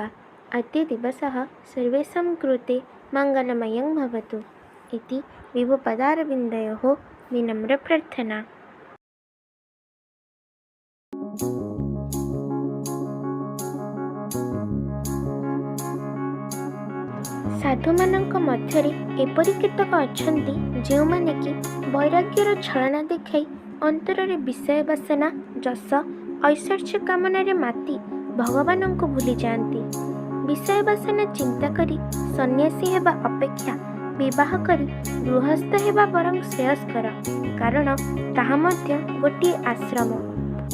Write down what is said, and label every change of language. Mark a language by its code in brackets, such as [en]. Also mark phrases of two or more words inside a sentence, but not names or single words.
[sa] अद्य दिवसः सर्वेषां कृते मङ्गलमयं भवतु इति विभुपदारविन्दयोः विनम्रप्रार्थना। [or] साधुमानଙ୍କ ମଧ୍ୟରେ ଏପରି କେତେକ ଅଛନ୍ତି ଯେଉଁମାନେ କି ବୈରାଗ୍ୟର ଛଳନା ଦେଖାଇ ଅନ୍ତରରେ ବିଷୟ ବାସନା ଯଶ ଐଶ୍ୱର୍ଯ୍ୟ କାମନାରେ ମାତି ଭଗବାନଙ୍କୁ ଭୁଲି ଯାଆନ୍ତି। ବିଷୟ ବାସନା ଚିନ୍ତା କରି ସନ୍ନ୍ୟାସୀ ହେବା ଅପେକ୍ଷା ବିବାହ କରି ଗୃହସ୍ଥ ହେବା ବରଂ ଶ୍ରେୟସ୍କର, କାରଣ ତାହା ମଧ୍ୟ ଗୋଟିଏ ଆଶ୍ରମ।